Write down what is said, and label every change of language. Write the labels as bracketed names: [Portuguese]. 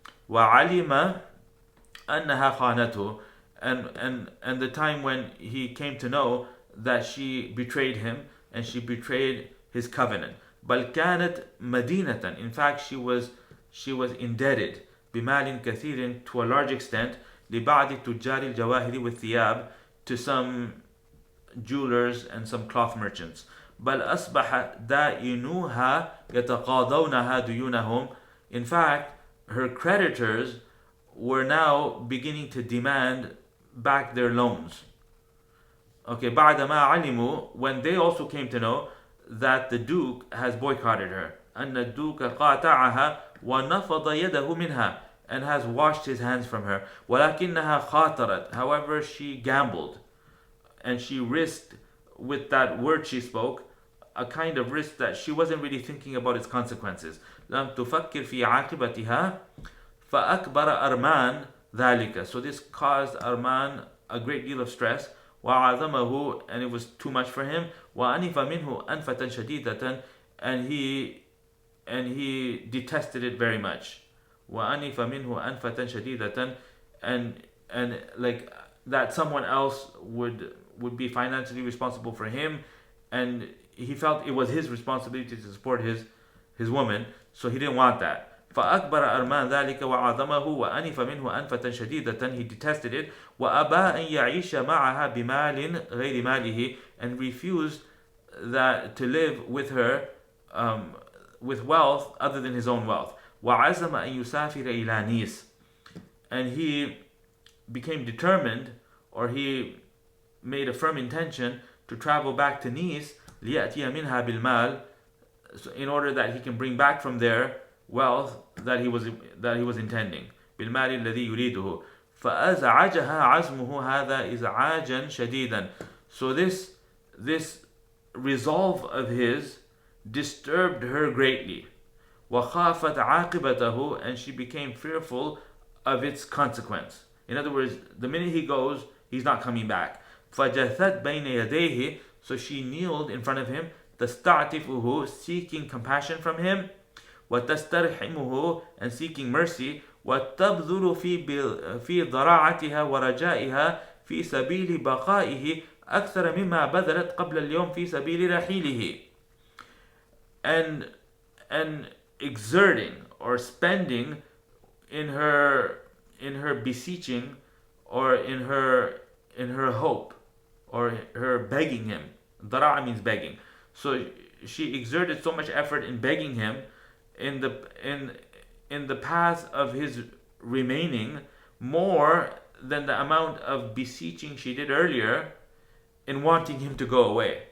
[Arabic] وعلم أنها خانته, [English] and the time when he came to know that she betrayed him and she betrayed his covenant. [Arabic] بل كانت مدينة, [English] in fact she was indebted [Arabic] بمال كثير, [English] to a large extent, [Arabic] لبعض تجار الجواهر والثياب, [English] to some jewelers and some cloth merchants. [Arabic] بل أصبح دائنوها يتقاضونها ديونهم. [English] In fact, her creditors were now beginning to demand back their loans. Okay, [Arabic] بعدما علموا, [English] when they also came to know that the Duke has boycotted her. [Arabic] أن الدوق قاطعها ونفض يده منها, [English] and has washed his hands from her. [Arabic] ولكنها خاطرت, [English] however she gambled and she risked with that word she spoke, a kind of risk that she wasn't really thinking about its consequences. [Arabic] لم تفكر في عاقبتها فأكبر أرمان ذلك. [English] So this caused Armand a great deal of stress. [Arabic] وعظمه, [English] and it was too much for him. [Arabic] وأنف منه أنفة شديدة, [English] and he detested it very much. [Arabic] وأنف منه أنفة شديدة, [English] and like that someone else would be financially responsible for him, and he felt it was his responsibility to support his woman, so he didn't want that. [Arabic] فأكبر أرمان ذلك وعظمه وأنف منه أنفة شديدة, [English] he detested it. [Arabic] وأبى أن يعيش معها بمال غير ماله, [English] and refused that to live with her with wealth other than his own wealth. [Arabic] وعزم أن يسافر إلى نيس, [English] and he became determined, or he made a firm intention to travel back to Nice, [Arabic] ليأتي منها بالمال, [English] in order that he can bring back from there wealth that he was intending. [Arabic] بالمال الذي يريده. فأزعجها عزمه هذا إزعاجا شديدا. [English] So this resolve of his disturbed her greatly. [Arabic] وخافت عاقبته, [English] and she became fearful of its consequence. In other words, the minute he goes, he's not coming back. [Arabic] فجثت بين يديه, [English] so she kneeled in front of him, [Arabic] تستعطفه, [English] seeking compassion from him, [Arabic] وتسترحمه, [English] and seeking mercy, [Arabic] وتبذل في ضراعتها ورجائها في سبيل بقائه أكثر مما بذلت قبل اليوم في سبيل رحيله. [English] And exerting or spending in her beseeching, or in her hope, or her begging him. Dara'a means begging. So she exerted so much effort in begging him in the path of his remaining, more than the amount of beseeching she did earlier in wanting him to go away.